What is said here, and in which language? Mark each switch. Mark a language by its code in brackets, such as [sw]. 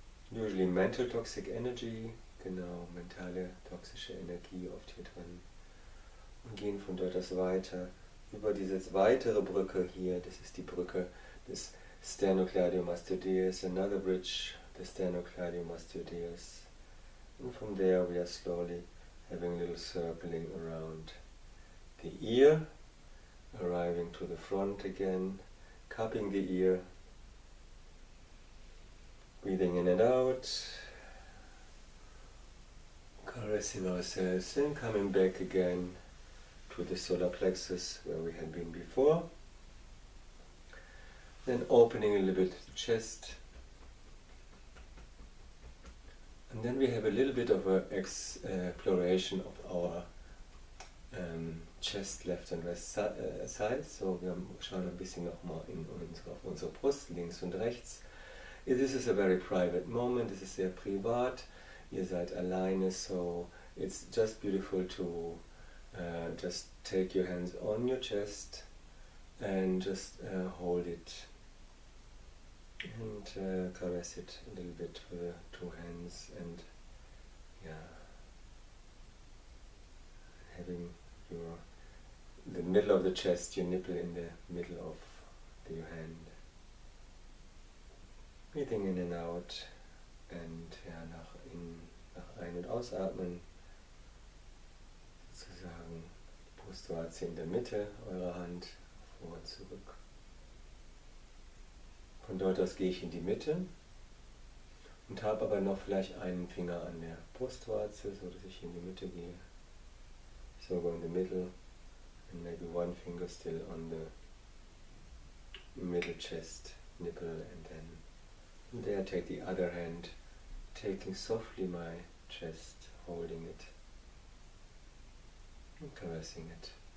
[en] Usually mental toxic energy, [de] genau, mentale toxische Energie oft hier drin. Und gehen von dort aus weiter über diese weitere Brücke hier, das ist die Brücke des sternocleidomastoideus, [en] another bridge, [de] the sternocleidomastoideus. [en] And from there we are slowly having a little circling around the ear, arriving to the front again, cupping the ear, breathing in and out, caressing ourselves and coming back again to the solar plexus where we had been before. Then opening a little bit the chest. And then we have a little bit of an exploration of our chest, left and right side. [de] So wir schauen ein bisschen nochmal auf unsere Brust, links und rechts. [en] This is a very private moment, this is [de] sehr privat. Ihr seid alleine, [en] so it's just beautiful to just take your hands on your chest and just hold it and caress it a little bit with the two hands, and having the middle of the chest, your nipple in the middle of your hand. Breathing in and out, and [de] nach Ein- und Ausatmen sozusagen die Brustwarze in der Mitte eurer Hand, vor und zurück. Von dort aus gehe ich in die Mitte und habe aber noch vielleicht einen Finger an der Brustwarze, so dass ich in die Mitte gehe. [en] So go in the middle and maybe one finger still on the middle chest nipple, and then from there take the other hand, taking softly my chest, holding it and caressing it.